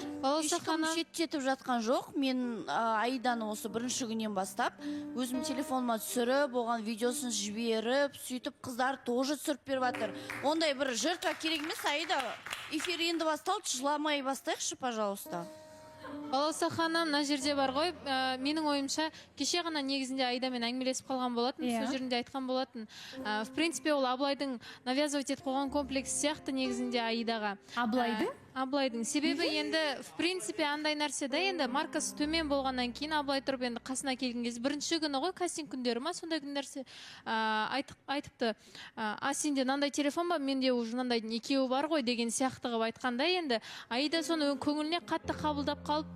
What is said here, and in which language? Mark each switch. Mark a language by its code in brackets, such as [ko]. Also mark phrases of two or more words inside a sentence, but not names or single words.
[kk] Балауса ханым шеттетіп жатқан жоқ. Мен Аиданы осы бірінші күннен бастап өзім телефоныма түсіріп, оған видеосын жіберіп, сөйтіп қыздар тоже түсіріп беріп жатыр. Ондай бір жертва керек емес. Аида, эфир енді басталды, жыламай бастайықшы, пожалуйста. Балауса ханым, мына жерде бар ғой, менің ойымша, кеше ғана негізінде Аидамен әңгімелесіп қалған болатын, сол жерінде айтқан болатын. [ru] В принципе, [kk] ол Аблайдың навязывать етіп қойған комплекс сияқты негізінде Аидаға. Аблайдың? Аблайдың. Себебі енді, [ru] в принципе, [kk] андай нәрсе да, енді маркасы төмен болғаннан кейін Аблай тұрып енді қасына келген кез. Бірінші күні ғой, кастинг күндері ма, сондай күн нәрсе айтыпты. Сенде мынандай телефон ба, менде уже мынандайдың екеуі бар ғой деген сияқты қылып айтқанда, енді Аида соны көңіліне қатты қабылдап қалыпты.